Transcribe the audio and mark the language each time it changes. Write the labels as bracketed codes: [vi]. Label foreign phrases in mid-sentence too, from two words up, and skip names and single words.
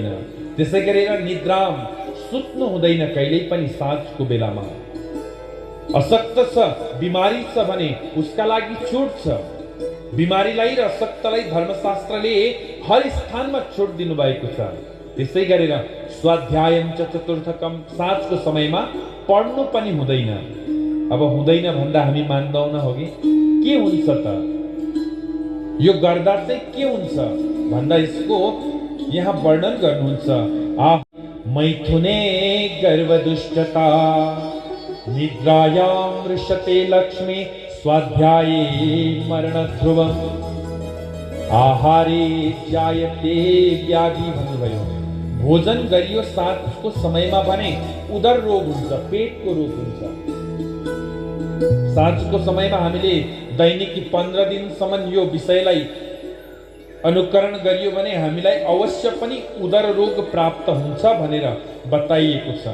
[ne] त्यसै गरेर निद्राम, सुत्नु हुँदैन कहिल्यै पनि साँझको बेलामा। अशक्त छ, बिमारी छ भने उसका लागि छुट छ। बिमारीलाई र अशक्तलाई धर्मशास्त्रले हर स्थानमा छुट दिनु भएको छ। त्यसै गरेर [sa] स्वाध्यायम च चतुर्थकम, [ne] साँझको समयमा पढ्नु पनि हुँदैन। अब हुँदैन भन्दा हामी मान्दैनौँ न, हो कि? के हुन्छ त? यो गर्दा चाहिँ के हुन्छ भन्दा यसको यहाँ वर्णन गर्नुहुन्छ। [sa] आ मैथुने गर्वदुष्टता, निद्रायां वृषते लक्ष्मी, स्वाध्याये मरण ध्रुवम, आहारे जायते व्याधि भन्नुभयो। [ne] भोजन गरियो साँझको समयमा भने उदर रोग हुन्छ, पेटको रोग हुन्छ। साँझको समयमा हामीले दैनिकी 15 दिनसम्म यो विषयलाई अनुकरण गरियो भने हामीलाई अवश्य पनि उदर रोग प्राप्त हुन्छ भनेर बताइएको छ।